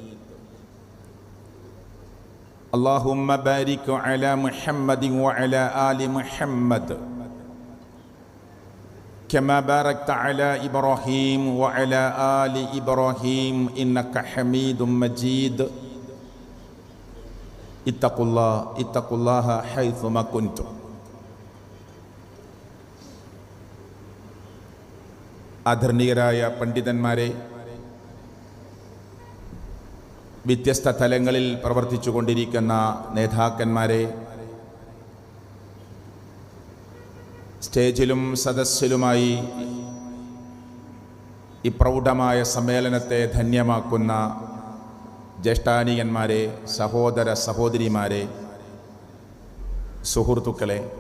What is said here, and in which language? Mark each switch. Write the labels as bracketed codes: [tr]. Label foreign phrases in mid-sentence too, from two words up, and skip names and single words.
[ar] اللهم بارك على محمد وعلى آل محمد كما باركت على إبراهيم وعلى آل إبراهيم إنك حميد مجيد. اتقوا الله حيثما كنتم. [ml] ആദരണീയരായ പണ്ഡിതന്മാരെ, വ്യത്യസ്ത തലങ്ങളിൽ പ്രവർത്തിച്ചു കൊണ്ടിരിക്കുന്ന നേതാക്കന്മാരെ, സ്റ്റേജിലും സദസ്സിലുമായി ഈ പ്രൗഢമായ സമ്മേളനത്തെ ധന്യമാക്കുന്ന ജ്യേഷ്ഠാനീയന്മാരെ, സഹോദര സഹോദരിമാരെ, സുഹൃത്തുക്കളെ,